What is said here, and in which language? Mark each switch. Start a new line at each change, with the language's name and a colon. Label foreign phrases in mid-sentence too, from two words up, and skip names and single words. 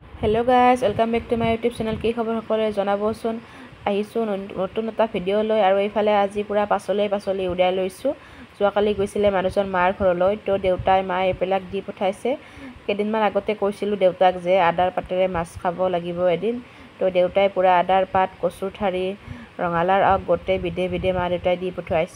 English: Hello guys, welcome back to my YouTube channel.
Assamese: কি খবৰ সকলে জনাবচোন। আহিছো নতুন এটা ভিডিঅ' লৈ আৰু এইফালে আজি পুৰা পাচলি উৰাই লৈছো। যোৱাকালি গৈছিলে মানুহজন মাৰ ঘৰলৈ, তো দেউতাই মায়ে এপেলাক দি পঠাইছে। কেদিনমান আগতে কৈছিলো দেউতাক যে আদাৰ পাতেৰে মাছ খাব লাগিব এদিন। তো দেউতাই পুৰা আদাৰ পাত, কচুৰ ঠাৰি, ৰঙালাওৰ আগ গোটেই বিধে মা দেউতাই দি পঠাইছে।